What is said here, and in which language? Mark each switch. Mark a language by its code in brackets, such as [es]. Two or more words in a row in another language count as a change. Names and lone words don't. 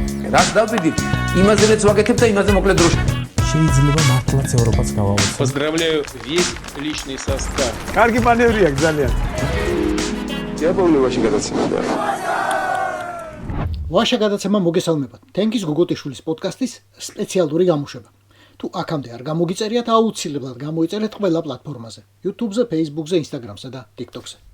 [ka] რას დავბედით? იმაზე რაც ვაკეთებ და იმაზე მოკლედ დროში. შეიძლება მართლაც ევროპაც გავავოცოთ. [ru] Поздравляю весь личный состав. [ka] კარგი მანევრია ძალიან. დიაბოლოვაში გადაცემდა. ვაშა გადაცემა მოგესალმებათ. თენგის გოგოტიშვილის პოდკასტის სპეციალური გამოშვება. თუ აქამდე არ გამოგიწერიათ, აუცილებლად გამოიწერეთ ყველა პლატფორმაზე: YouTube-ზე, Facebook-ზე, Instagram-ზე და TikTok-ზე.